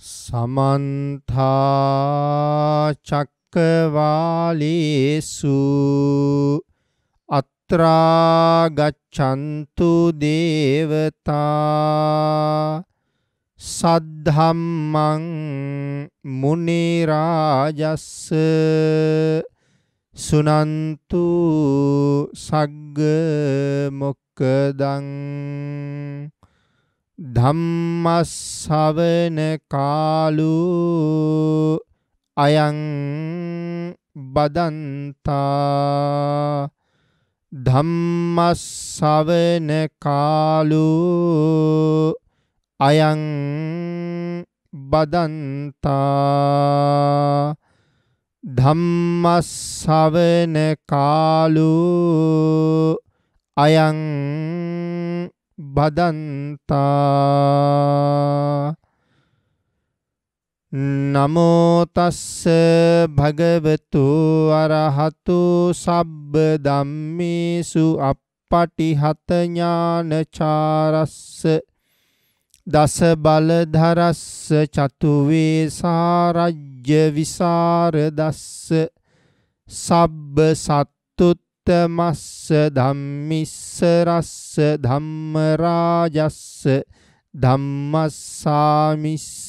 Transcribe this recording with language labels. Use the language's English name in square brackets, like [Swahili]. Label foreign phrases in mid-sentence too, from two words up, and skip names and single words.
[Pali] समन्ता चक्रवालेषु अत्रा गच्छन्तु देवता सद्धम्मं मुनि राजस्स सुनन्तु सग्ग मोक्खदं ධම්මස්සවන කාලු අයං බදන්තා ධම්මස්සවන කාලු අයං බදන්තා ධම්මස්සවන කාලු අයං බදන්තා නමෝ තස්ස භගවතු අරහතු සබ්බ ධම්මේසු අප්පටිහත ඥානචාරස්ස දස බලධරස්ස චතු වේසාරජ්‍ය විසරදස්ස සබ්බ සත්තුත් තමස්ස ධම්මිස්ස රස්ස ධම්ම රාජස්ස ධම්මස්සාමිස්ස